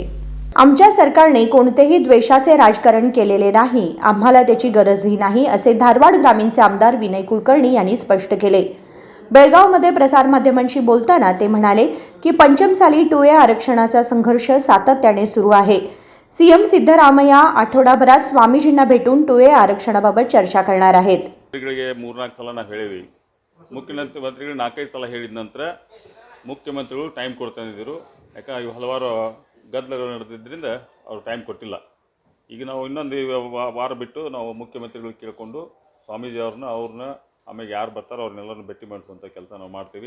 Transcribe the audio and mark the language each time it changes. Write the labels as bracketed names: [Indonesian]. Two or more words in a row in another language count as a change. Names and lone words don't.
[Marathi] आमच्या सरकारने कोणतेही द्वेषाचे राजकारण केलेले नाही, आम्हाला त्याची गरजही नाही, असे धारवाड ग्रामीणचे आमदार विनय कुलकर्णी यांनी स्पष्ट केले। बेळगावमध्ये प्रसारमाध्यमांशी बोलताना ते म्हणाले की पंचमसाली 2A आरक्षणाचा संघर्ष सातत्याने सुरू आहे। सीएम सिद्धरामय्य आठवडाभरात स्वामीजींना भेटून 2A आरक्षणाबाबत चर्चा करणार आहेत। [Kannada] ಮೂರ್ನಾಲ್ಕು ಸಲ ನಾವು ಹೇಳಿವಿ, ಮುಖ್ಯಮಂತ್ರಿಗಳು 4-5 ಸಲ ಹೇಳಿದ ನಂತರ ಮುಖ್ಯಮಂತ್ರಿಗಳು ಟೈಮ್ ಕೊಡ್ತಾನಿದ್ರು। ಯಾಕೆ ಹಲವಾರು ಗದ್ದಲಗಳು ನಡೆದಿದ್ದರಿಂದ ಅವರು ಟೈಮ್ ಕೊಟ್ಟಿಲ್ಲ। ಈಗ ನಾವು ಇನ್ನೊಂದು ವಾರ ಬಿಟ್ಟು ನಾವು ಮುಖ್ಯಮಂತ್ರಿಗಳು ಕೇಳಿಕೊಂಡು ಸ್ವಾಮೀಜಿ ಅವ್ರನ್ನ ಆಮೇಲೆ ಯಾರು ಬರ್ತಾರೋ ಅವ್ರನ್ನೆಲ್ಲರನ್ನು ಭೇಟಿ ಮಾಡಿಸುವಂಥ ಕೆಲಸ ನಾವು ಮಾಡ್ತೀವಿ।